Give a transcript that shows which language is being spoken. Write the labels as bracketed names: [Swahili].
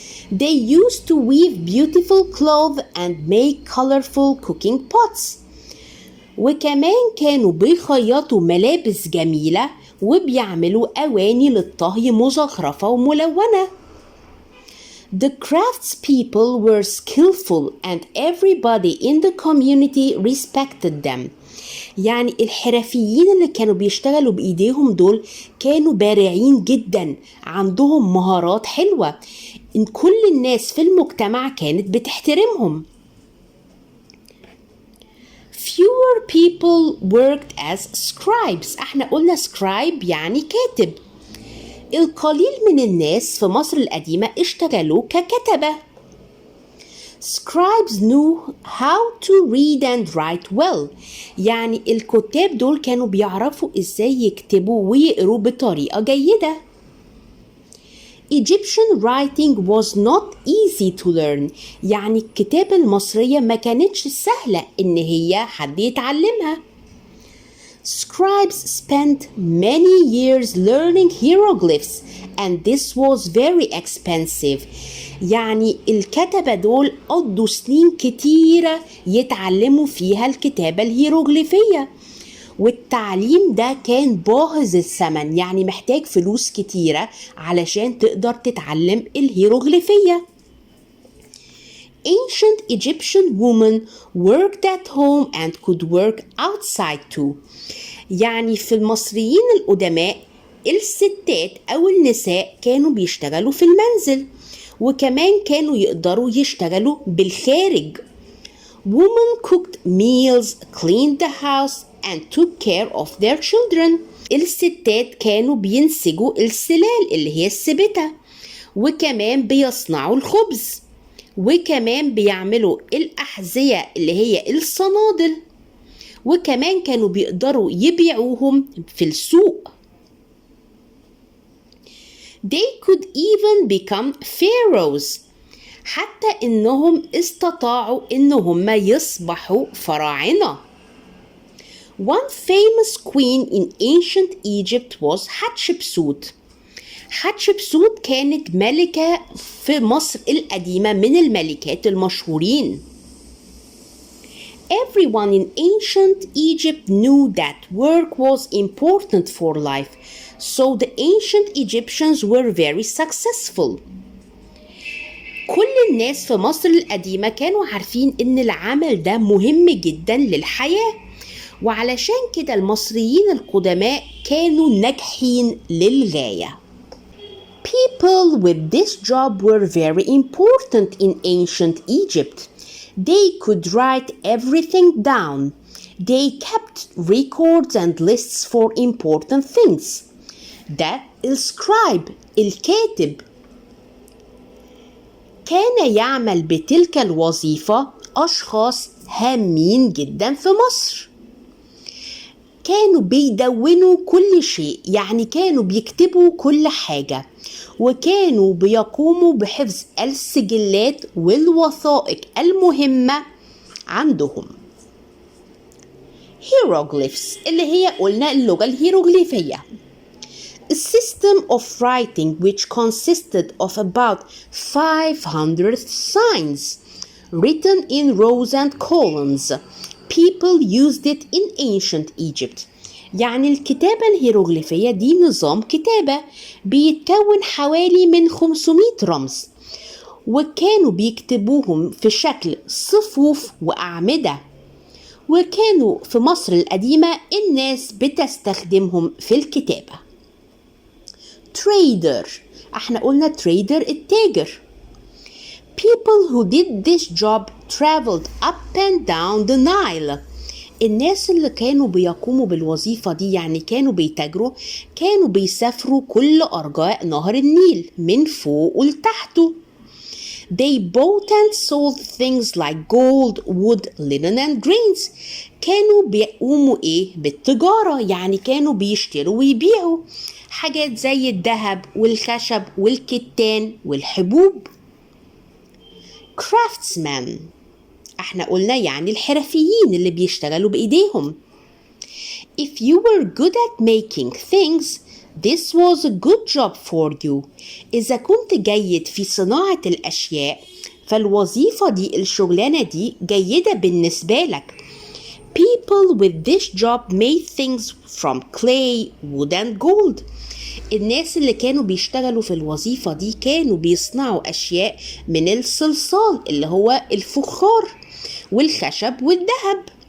[English] they used to weave beautiful clothes and make colorful cooking pots [Arabic] وكمان كانوا بيخيطوا ملابس جميلة وبيعملوا أواني للطهي مزخرفة وملونة. [English] the craftspeople were skillful and everybody in the community respected them [Arabic] يعني الحرفيين اللي كانوا بيشتغلوا بإيديهم دول كانوا بارعين جدا، عندهم مهارات حلوة، إن كل الناس في المجتمع كانت بتحترمهم. [English] fewer people worked as scribes [Arabic] احنا قلنا scribe يعني كاتب. القليل من الناس في مصر القديمة اشتغلوا ككتبة. [English] Scribes knew how to read and write well. [Arabic] يعني الكتاب دول كانوا بيعرفوا ازاي يكتبوا ويقروا بطريقة جيدة. [English] Egyptian writing was not easy to learn. [Arabic] يعني الكتابة المصرية ما كانتش سهلة إن هي حد يتعلمها. [English] Scribes spent many years learning hieroglyphs and this was very expensive. [Arabic] يعني الكتبة دول قضوا سنين كتيرة يتعلموا فيها الكتابة الهيروغليفية، والتعليم ده كان باهظ الثمن، يعني محتاج فلوس كتيرة علشان تقدر تتعلم الهيروغليفية. [English] Ancient Egyptian women worked at home and could work outside too. [Arabic] يعني في المصريين القدماء الستات أو النساء كانوا بيشتغلوا في المنزل، وكمان كانوا يقدروا يشتغلوا بالخارج. [English] Women cooked meals, cleaned the house and took care of their children. [Arabic] الستات كانوا بينسجوا السلال اللي هي السبتة، وكمان بيصنعوا الخبز، وكمان بيعملوا الأحذية اللي هي الصنادل، وكمان كانوا بيقدروا يبيعوهم في السوق. [English] They could even become pharaohs. [Arabic] حتى إنهم استطاعوا إنهم يصبحوا فراعنة. [English] One famous queen in ancient Egypt was Hatshepsut. [Arabic] حتشبسوت كانت ملكة في مصر القديمة من الملكات المشهورين. [English] Everyone in ancient Egypt knew that work was important for life, so the ancient Egyptians were very successful. [Arabic] كل الناس في مصر القديمة كانوا عارفين إن العمل ده مهم جدا للحياة، وعلشان كده المصريين القدماء كانوا ناجحين للغاية. [English] People with this job were very important in ancient Egypt. They could write everything down. They kept records and lists for important things. [Arabic] ده السكرايب الكاتب. كان يعمل بتلك الوظيفة أشخاص هامين جدا في مصر. كانوا بيدونوا كل شيء، يعني كانوا بيكتبوا كل حاجة، وكانوا بيقوموا بحفظ السجلات والوثائق المهمة عندهم. hieroglyphs اللي هي قلنا اللغة الهيروغليفية. [English] A system of writing which consisted of about 500 signs written in rows and columns. People used it in ancient Egypt. [Arabic] يعني الكتابة الهيروغليفية دي نظام كتابة بيتكون حوالي من 500 رمز، وكانوا بيكتبوهم في شكل صفوف وأعمدة، وكانوا في مصر القديمة الناس بتستخدمهم في الكتابة. trader، احنا قلنا trader التاجر. [English] People who did this job traveled up and down the Nile. [Arabic] الناس اللي كانوا بيقوموا بالوظيفة دي يعني كانوا بيتاجروا، كانوا بيسافروا كل أرجاء نهر النيل من فوق ولتحته. [English] They bought and sold things like gold, wood, linen and grains. [Arabic] كانوا بيقوموا بالتجارة، يعني كانوا بيشتروا ويبيعوا حاجات زي الذهب والخشب والكتان والحبوب. craftsman، احنا قلنا يعني الحرفيين اللي بيشتغلوا بإيديهم. [English] If you were good at making things, this was a good job for you. [Arabic] إذا كنت جيد في صناعة الأشياء فالوظيفة دي الشغلانة دي جيدة بالنسبة لك. [English] People with this job made things from clay, wood and gold. [Arabic] الناس اللي كانوا بيشتغلوا في الوظيفة دي كانوا بيصنعوا أشياء من الصلصال اللي هو الفخار والخشب والذهب.